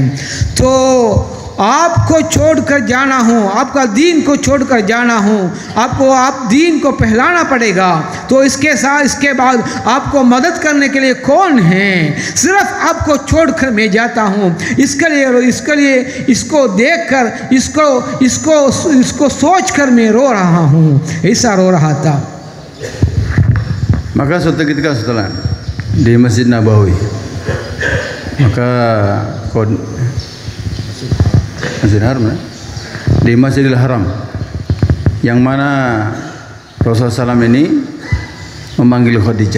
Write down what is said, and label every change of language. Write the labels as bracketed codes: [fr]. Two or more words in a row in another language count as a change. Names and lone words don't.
[hi] तो आपको छोड़कर जाना हूँ, आपका दीन को छोड़कर जाना हूँ, आप दीन को पहलाना पड़ेगा। तो इसके बाद आपको मदद करने के लिए कौन है? सिर्फ आपको छोड़कर मैं जाता हूँ। इसके लिए इसको देखकर इसको सोचकर मैं रो रहा हूँ। ऐसा रो रहा था। [id] Maka suatu ketika setelah di Masjid Nabawi, maka Masjidil Haram, di Masjidil Haram, yang mana Rasulullah SAW ini memanggil Khadijah.